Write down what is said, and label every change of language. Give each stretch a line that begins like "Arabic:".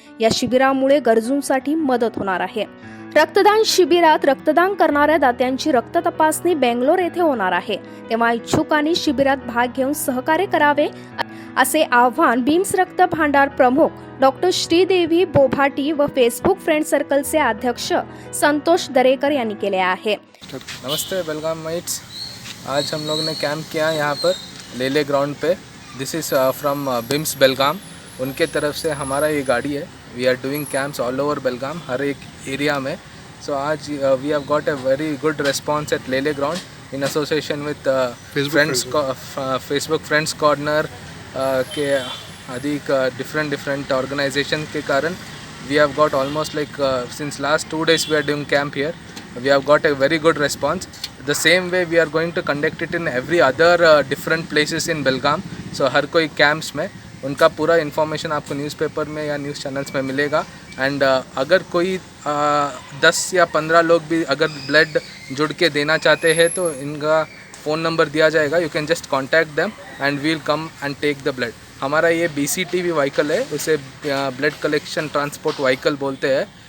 Marathi: या शिबिरामुळे गरजूंसाठी मदत होणार आहे. रक्तदान शिबिरात रक्तदान करणाऱ्या दात्यांची रक्त तपासणी बेंगलोर येथे होणार आहे. तेव्हा इच्छुकांनी शिबिरात भाग घेऊन सहकार्य करावे असे आवाहन बीम्स रक्त भांडार प्रमुख डॉक्टर श्रीदेवी बोभाटी व फेसबुक फ्रेंड सर्कलचे अध्यक्ष संतोष दरेकर यांनी केले आहे.
Hindi: नमस्ते बेलगाम माइट्स, आज हम लोग ने कैंप किया यहाँ पर लेले ग्राउंड पे.
English: This is from BIMS Belgaum.
Hindi: उनके तरफ से हमारा ये गाड़ी है.
English: we are doing camps all over Belgaum,
Hindi: हर एक एरिया में.
English: so आज we have got a very good response at Lele ground in association with Facebook friends corner
Hindi: के अधिक डिफरेंट ऑर्गेनाइजेशन के कारण
English: We have got almost like since last 2 days we are doing camp here. We have got a very good response. The same way we are going to conduct it in every other different places in Belgaum.
Hindi: So हर कोई camps में उनका पूरा information आपको newspaper में या news channels में मिलेगा. And अगर कोई 10 या 15 लोग भी अगर ब्लड जुड़ के देना चाहते हैं तो इनका फ़ोन नंबर दिया जाएगा.
English: You can just contact them and we'll come and take the blood.
Hindi: हमारा ये BCTV व्हीकल है, उसे ब्लड कलेक्शन ट्रांसपोर्ट व्हीकल बोलते हैं.